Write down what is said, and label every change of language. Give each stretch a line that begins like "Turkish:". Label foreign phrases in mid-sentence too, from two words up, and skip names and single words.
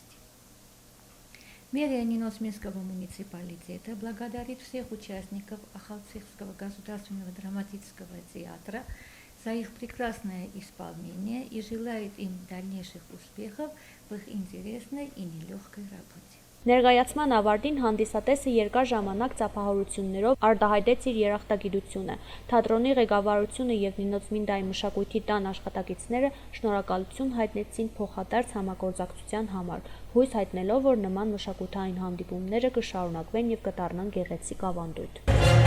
Russian: Мэрия Ниносминского муниципалитета благодарит всех участников Ахалтсехского государственного драматического театра за их прекрасное исполнение и желает им дальнейших успехов в их интересной и нелегкой работе.
Armenian: Ներկայացման ավարտին հանդիսատեսը երկար ժամանակ ծափահարություններով արտահայտեց իր երախտագիտությունը։ Թատրոնի ղեկավարությունը եւ Նինոց Մինդայի մշակույթի տան աշխատակիցները շնորհակալություն հայտնեցին փոխադարձ համագործակցության համար, հույս հայտնելով, որ նման մշակութային հանդիպումները կշարունակվեն եւ կդառնան գեղեցիկ ավանդույթ։